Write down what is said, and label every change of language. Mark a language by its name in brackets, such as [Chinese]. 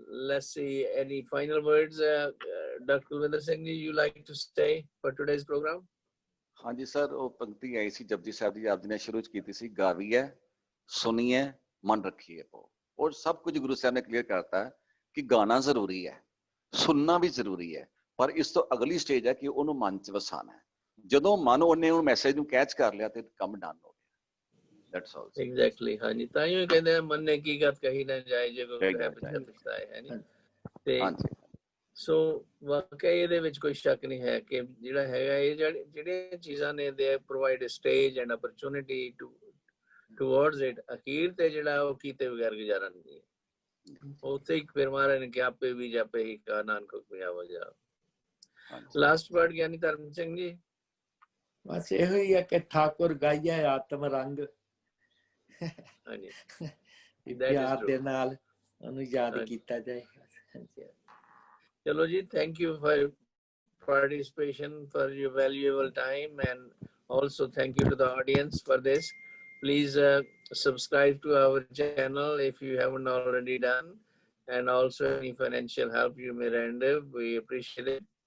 [English] Let's see, any final words, Dr. Kulwinder Singh ji, you like to say for today's program? [Punjabi] ਹਾਂਜੀ sir, ਉਹ ਪੰਕਤੀ ਆਈ ਸੀ ਜਪਜੀ ਸਾਹਿਬ ਦੀ, ਆਪ ਜੀ ਨੇ ਸ਼ੁਰੂ ਚ ਕੀਤੀ ਸੀ, ਗਾਵੀਐ ਸੁਣੀਐ ਮਨ ਰੱਖੀਏ ਪੋ। ਔਰ ਸਭ ਕੁਝ ਗੁਰੂ ਸਾਹਿਬ ਨੇ ਕਲੀਅਰ ਕਰਤਾ ਕਿ ਗਾਣਾ ਜ਼ਰੂਰੀ ਹੈ, ਸੁਣਨਾ ਵੀ ਜ਼ਰੂਰੀ ਹੈ, ਪਰ ਇਸ ਤੋਂ ਅਗਲੀ ਸਟੇਜ ਹੈ ਕਿ ਉਹਨੂੰ ਮਨ ਚ ਵਸਾਣਾ ਹੈ। ਜਦੋਂ ਮਨ ਉਹਨੇ ਉਹ ਮੈਸੇਜ ਨੂੰ ਕੈਚ ਕਰ ਲਿਆ ਤੇ ਕੰਮ ਡਨ ਹੋ ਗਿਆ। [English] That's all. Exactly. [Punjabi] ਹਾਂਜੀ, ਤਾਂ ਹੀ ਕਹਿੰਦੇ ਆ ਮਨ ਨੇ ਕੀ ਗੱਲ ਕਹੀ ਨਾ ਜਾਏ ਜੇ ਕੋਈ ਪਛਤਾਏ, ਹੈ ਨੀ। ਤੇ ਸੋ ਵਾਕਈ ਇਹਦੇ ਵਿੱਚ ਕੋਈ ਸ਼ੱਕ ਨਹੀਂ ਹੈ ਕਿ ਜਿਹੜਾ ਹੈਗਾ ਇਹ ਜਿਹੜੀਆਂ ਚੀਜ਼ਾਂ ਨੇ [English] They provide stage and opportunity towards it. [Punjabi] ਅਖੀਰ ਤੇ ਜਿਹੜਾ ਉਹ ਕੀਤੇ ਬਗੈਰ ਗੁਜ਼ਾਰਾ ਨਹੀਂ ਹੈ। ਉੱਥੇ ਹੀ ਫਿਰ ਮਹਾਰਾਜ ਨੇ ਕਿਹਾ ਆਪੇ ਵੀ ਜਾਪੇ ਹੀ ਕਾ ਨਾਨਕ ਹੁਕਮਿਆ ਵਜਾ। ਲਾਸਟ ਵਰਡ ਗਿਆਨੀ ਧਰਮ ਸਿੰਘ ਜੀ? ਬਸ ਇਹੋ ਹੀ ਹੈ ਕਿ ਠਾਕੁਰ ਗਾਈਆ ਆਤਮ ਰੰਗ, ਪਿਆਰ ਦੇ ਨਾਲ ਉਹਨੂੰ ਯਾਦ ਕੀਤਾ ਜਾਏ। [English] Chalo ji, thank you for your participation, for your valuable time, and also thank you to the audience for this. Please subscribe to our channel if you haven't already done, and also any financial help you may render, we appreciate it.